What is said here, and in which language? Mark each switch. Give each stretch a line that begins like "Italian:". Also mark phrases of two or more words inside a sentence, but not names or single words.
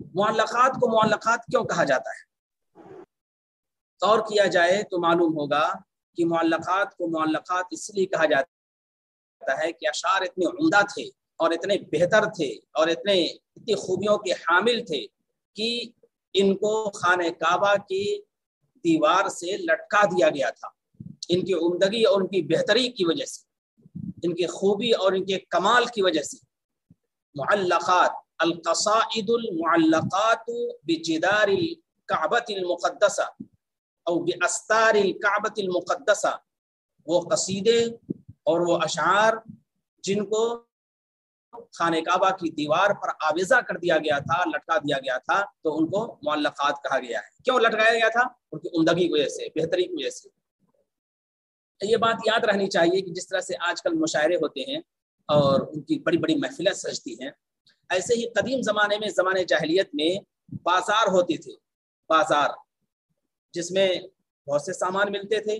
Urdu: معلقات کو معلقات کیوں کہا جاتا ہے؟ غور کیا جائے تو معلوم ہوگا کہ معلقات کو معلقات اس لیے کہا جاتا ہے کہ اشعار اتنے عمدہ تھے اور اتنے بہتر تھے اور اتنی خوبیوں کے حامل تھے کہ ان کو خانہ کعبہ کی دیوار سے لٹکا دیا گیا تھا۔ ان کی عمدگی اور ان کی بہتری کی وجہ سے، ان کی خوبی اور ان کے کمال کی وجہ سے معلقات،
Arabic: القصائد المعلقات بجدار الکعبۃ المقدسہ او باستار الکعبۃ المقدسہ،
Urdu: وہ قصیدے اور وہ اشعار جن کو خانہ کعبہ کی دیوار پر آویزہ کر دیا گیا تھا، لٹکا دیا گیا تھا، تو ان کو معلقات کہا گیا ہے۔ کیوں لٹکایا گیا تھا؟ ان کی عمدگی کی وجہ سے، بہتری کی وجہ سے۔ یہ بات یاد رہنی چاہیے کہ جس طرح سے آج کل مشاعرے ہوتے ہیں اور ان کی بڑی بڑی محفلیں سجتی ہیں، ایسے ہی قدیم زمانے میں، زمانے جاہلیت میں بازار ہوتے تھے، بازار جس میں بہت سے سامان ملتے تھے۔